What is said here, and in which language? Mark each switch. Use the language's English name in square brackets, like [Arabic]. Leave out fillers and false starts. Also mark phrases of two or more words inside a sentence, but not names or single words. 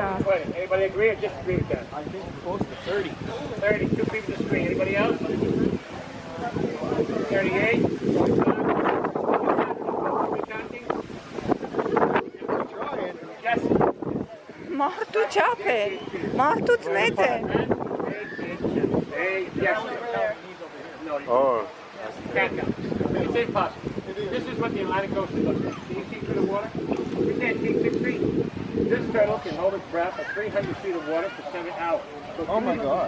[English] Anybody agree or disagree with that? I think close to 30. 30, two people disagree. Anybody else? 38? Yes. [Armenian] Մարդու չափ են, մարդուց մեծ են։ [English] Yes. No, Oh. can't count. It's impossible. This is what the Atlantic Ocean looks like. Can you see through the water? You can't see 6 feet. This turtle can hold its breath at 300 feet of water for 7 hours. So Oh my God.